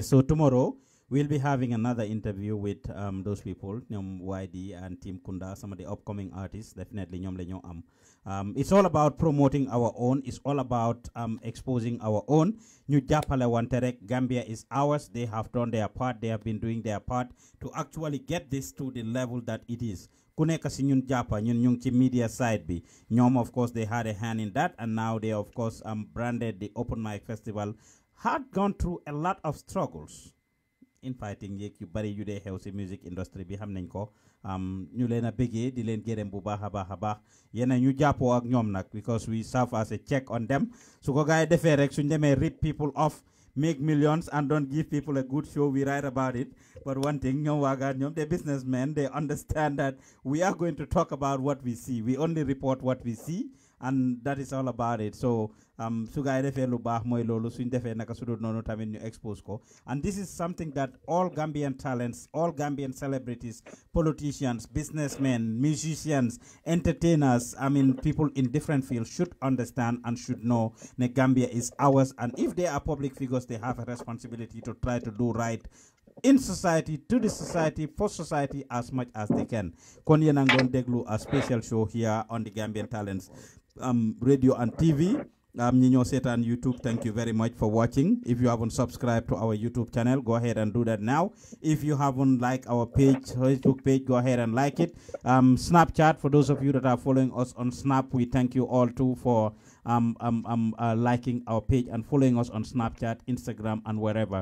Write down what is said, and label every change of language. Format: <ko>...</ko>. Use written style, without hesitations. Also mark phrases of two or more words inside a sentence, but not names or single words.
<en>So tomorrow we'll be having another interview with those people, YD and Team Kunda, some of the upcoming artists. Definitely, it's all about promoting our own. It's all about exposing our own. New Japala Wanterek, Gambia is ours. They have done their part. They have been doing their part to actually get this to the level that it is.</en> <wo>Kuneka si ñun japa ñun ñu ci media side bi ñom</wo> <en>of course they had a hand in that, and now they of course branded the open mic festival. Had gone through a lot of struggles in fighting</en> <wo>yeeg yu bari yu dee xew si music industry bi xam nañ ko ñu leen a bëggee di leen gërëm bu baax a baax yéen ñu jàppoo ak ñoom nag</wo> <en>because we serve as a check on them.</en> <wo>Su ko gaay defee rek suñ demee</wo> <en>rip people off, make millions and don't give people a good show, we write about it. But one thing,</en> <wo>ñoom Waagan ñoom,</wo> <en>they're businessmen, they understand that we are going to talk about what we see. We only report what we see, and that is all about it.</en> <wo>So su gaay defee lu baax mooy loolu, suñ defee naka su dul noonu tamit ñu expose ko.</wo> <en>And this is something that all Gambian talents, all Gambian celebrities, politicians, businessmen, musicians, entertainers, people in different fields should understand and should know that Gambia is ours. And if they are public figures, they have a responsibility to try to do right in society, to the society, for society as much as they can.</en> <wo>Kon yéen a ngi déglu</wo> <en>a special show here on the Gambian Talents radio and TV.</en> <wo>ñi ñoo seetaan</wo> <en>YouTube, thank you very much for watching. If you haven't subscribed to our YouTube channel, go ahead and do that now. If you haven't liked our page, Facebook page, go ahead and like it. Snapchat, for those of you that are following us on Snap, we thank you all too for liking our page and following us on Snapchat, Instagram, and wherever.</en>